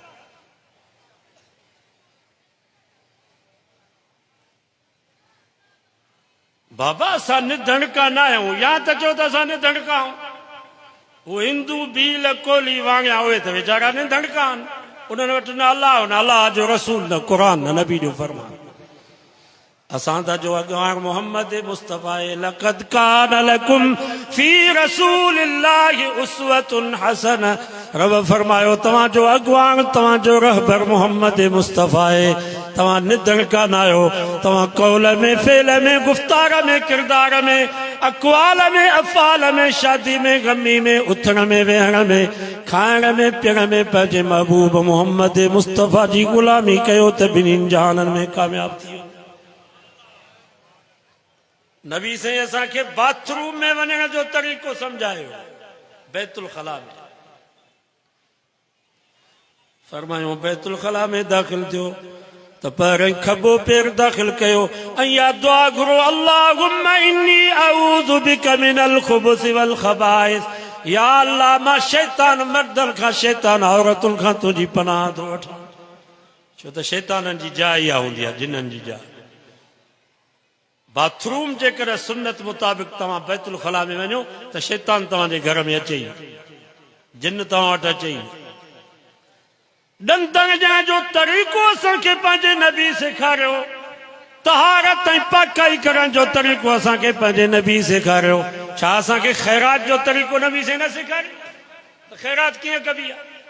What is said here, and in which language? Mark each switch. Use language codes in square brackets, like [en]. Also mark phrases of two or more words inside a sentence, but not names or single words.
[sd] बाबा असां निधणका न आहियूं या त चओ त असां निधणका आहियूं वो हिंदू भील कोली वांगिया उहे त वीचारा निधणका आहिनि उन्हनि वटि न अलाह न अलाह जो रसूल न क़ुर न नबी जो फरमान असां त जो अॻवान मोहम्मद मुस्तफ़ा [ar] لقد كان لكم في رسول الله أسوة حسنة [sd] रब फरमायो तव्हां जो अॻवान तव्हां जो रहबर मोहम्मद मुस्तफ़ा तव्हां निधणका न आहियो तव्हां कौल में फेल में गुफ़्तार में किरदार में अक़वाल में अफ़ाल में शादी में गमी में उथण में वेहण में खाइण में पीअण में पंहिंजे महबूब मोहम्मद मुस्तफ़ा जी ग़ुलामी कयो त ॿिन्हिनि जहाननि में कामयाब थी वियो नबी साईं असांखे बाथरूम में वञण जो तरीक़ो सम्झायो बैतुल खला में फरमायो बैतुल खला में दाख़िल थियो त पहिरियों खबो पेर दाख़िल कयो ऐं या दुआ घुरो [ar] اللهم إني أعوذ بك من الخبث والخبائث [sd] या अल्लाह मां शैतान मर्दनि खां शैतान औरतुनि खां तुंहिंजी पनाह थो वठां छो त शैताननि जी जाइ इहा हूंदी आहे जिन्हनि जी जाइ बाथरूम जेकर सुन्नत मुताबिक़ तव्हां बैतुल खला में वञो त शैतान तव्हांजे घर में अचे ई जिन तव्हां वटि अचे ई ॾंदण जो तरीक़ो असांखे पंहिंजे नबी सेखारियो तहारत ऐं पाकाई करण जो तरीक़ो असांखे पंहिंजे नबी सेखारियो छा असांखे ख़ैरात जो तरीक़ो नबी से न सेखारियो त ख़ैरात कीअं कबी आहे